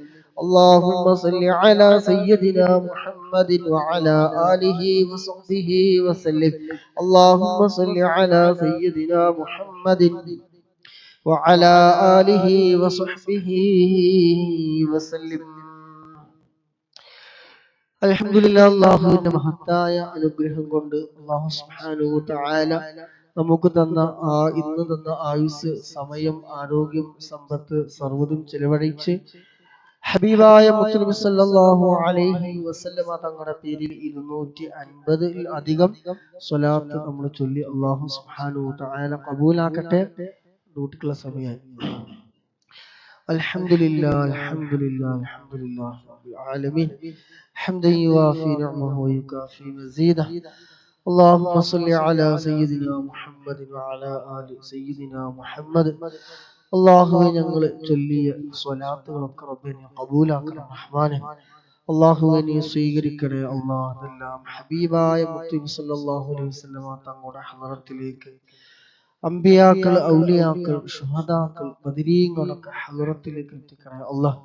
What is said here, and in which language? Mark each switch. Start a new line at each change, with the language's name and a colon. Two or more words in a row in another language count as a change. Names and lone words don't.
Arabic: اللهم صل على سيدنا محمد وعلى آله وصحبه وسلم. اللهم صل على سيدنا محمد وعلى آله وصحبه وسلم.
Malayalam: അൽഹംദുലില്ലാ, അള്ളാഹുവിന്റെ മഹത്തായ അനുഗ്രഹം കൊണ്ട് അള്ളാഹു
Arabic: سبحانه وتعالى
Malayalam: നമുക്ക് തന്ന ഇന്ന് തന്ന ആയുസ്, സമയം, ആരോഗ്യം, സമ്പത്ത് സർവ്വതും ചെലവഴിച്ച് ഹബീബായ മുത്തുനബി
Arabic: صلى الله عليه وسلم
Malayalam: തങ്ങളുടെ പേരിൽ 250 അധികം സ്വലാത്ത് നമ്മൾ ചൊല്ലി അല്ലാഹു സുബ്ഹാനഹു വ തആല ഖബൂലാക്കട്ടെ. ഡ്യൂട്ടിക്കുള്ള സമയമായി.
Arabic: الحمد لله الحمد لله الحمد لله رب العالمين حمدا يوافي نعمه ويكافئ مزيده. اللهم صل على سيدنا محمد وعلى آل سيدنا محمد.
Malayalam: അല്ലാഹുവേ, ഞങ്ങൾ ചൊല്ലിയ സ്വലാത്തുകളൊക്കെ റബ്ബേ നീ ഖബൂലാക്കണം റഹ്മാനെ. അല്ലാഹുവേ നീ സ്വീകരിക്കണേ അല്ലാഹ്. അതെല്ലാം ഹബീബായ മുത്തുനബി
Arabic: صلى الله عليه وسلم
Malayalam: തങ്ങളുടെ ഹളറത്തിലേക്ക് അമ്പിയാക്കൾ, ഔലിയാക്കൾ, ശുഹദാക്കൾ, ബദരീങ്ങളൊക്കെ ഹളറത്തിലേക്ക് എത്തിക്കണേ അല്ലാഹ്.